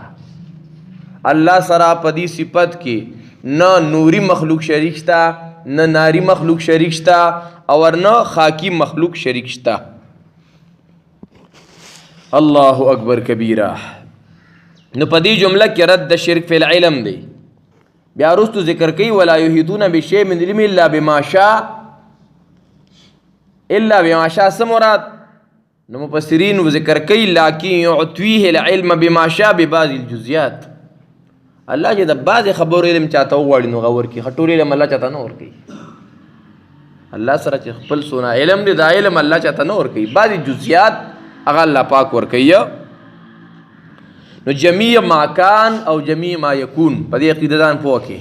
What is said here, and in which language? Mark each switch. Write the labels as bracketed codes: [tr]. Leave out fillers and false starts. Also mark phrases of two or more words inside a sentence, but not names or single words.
[ps] الله سره په دې صفت کې نه نوري مخلوق شریک شته، نه ناری مخلوق شریک شته، او نه خاکی مخلوق شریک شته. [ar] الله اکبر کبیره. [ps] نو په دې جمله کې رد د [ar] شرک فی العلم [ps] دی. بیا وروستو ذکر کوي [ar] ولا یحیطون بشیء من علم الا بما شاء. الا بما شاء [ps] څه مراد؟ نو مفسرین ذکر کوي [ar] لکن یعطیه العلم بما شاء ببعض الجزئیات. [ps] الله چې د بعضې خبرو علم چاته وغواړي نو هغه ورکړي، ټول علم الله چاته نه ورکوي. الله سره چې خپل څونه علم دی دا علم الله چاته نه ورکوي، بعضې جزئیات هغه الله پاک ورکوي. نو [ar] جمیع ما کان او جمیع ما یکون [ps] په دې عقیده ځان پوه کړې.